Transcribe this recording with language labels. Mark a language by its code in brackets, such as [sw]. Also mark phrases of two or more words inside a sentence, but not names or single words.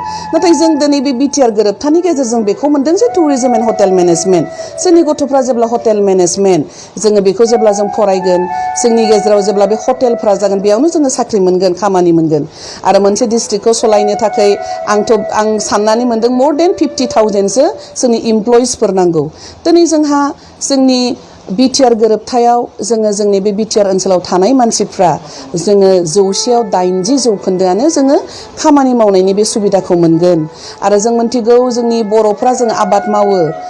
[brx] नाथाय जों दिनै बे बिटिआर गोरोबथानि गेजेरजों बेखौ मोनदों जे [en] tourism and hotel management, [brx] जोंनि गथ'फ्रा जेब्ला [en] hotel management [brx] जोङो बेखौ जेब्ला जों फरायगोन, जोंनि गेजेराव जेब्ला बे हटेलफ्रा जागोन बेयावनो जोङो साख्रि मोनगोन, खामानि मोनगोन। आरो मोनसे डिस्ट्रिक्टखौ सालायनो थाखाय आं साननानै मोनदों [en] more than [brx] 50,000सो जोंनि इमप्लयिसफोर नांगौ। दिनै जोंहा जोंनि बिटिआर गोरोबथायाव जोंनि बे बिटिआर ओनसोलाव थानाय मानसिफ्रा जोङो 100आव 80% जोङो खामानि मावनायनि बे सुबिदाखौ मोनगोन। आरो जों मोनथिगौ जोंनि बर'फ्रा जों आबाद मावो।